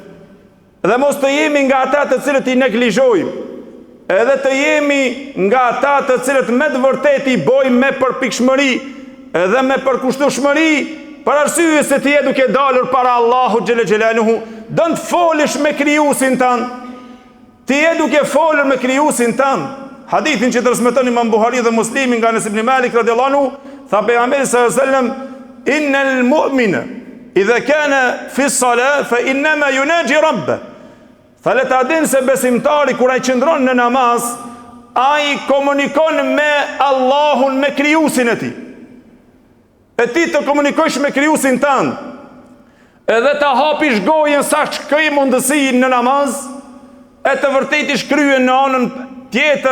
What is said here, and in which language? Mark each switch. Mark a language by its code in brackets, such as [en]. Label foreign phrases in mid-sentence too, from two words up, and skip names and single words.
[sq] Dhe mos të jemi nga ata të cilët i neglizhojmë, edhe të jemi nga ata të cilët me të vërtetë i bojmë me përpikshmëri edhe me përkushtueshmëri, për arsye se ti je duke dalur para Allahut [ar] جل جلاله, [sq] don të folish me krijuesin tan. Ti je duke folur me krijuesin tan. Hadithin që transmeton Imam Buhari dhe Muslimi nga Anas ibn Malik [ar] رضي الله عنه, [sq] tha pejgamberi [ar] صلى الله عليه وسلم إن المؤمن إذا كان في الصلاة فإنما يناجي ربه. [sq] Tha le ta din se besimtari kur ai qëndron në namaz, ai komunikon me Allahun, me krijuesin e tij. E ti të komunikosh me krijuesin tënd, edhe ta hapish gojën sa shkoj mundësi në namaz, e të vërtetë kryen në anën tjetër